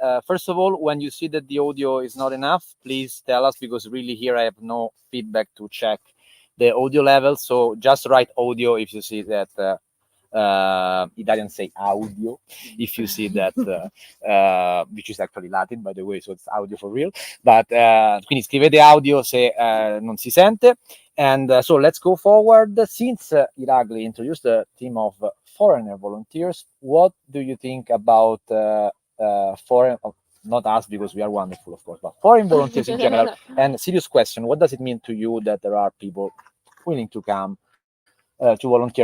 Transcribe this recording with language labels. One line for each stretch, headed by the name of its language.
English: First of all, when you see that the audio is not enough, please tell us, because really here I have no feedback to check the audio level. So just write audio if you see that. Italians say audio if you see that, which is actually Latin, by the way, so it's audio for real.
Italian: But quindi scrivete audio se non si sente.
English: And so let's go forward. Since Irakli introduced the team of foreigner volunteers, what do you think about foreign? Not us, because we are wonderful, of course, but foreign volunteers in general. And serious question: what does it mean to you that there are people willing to come to volunteer?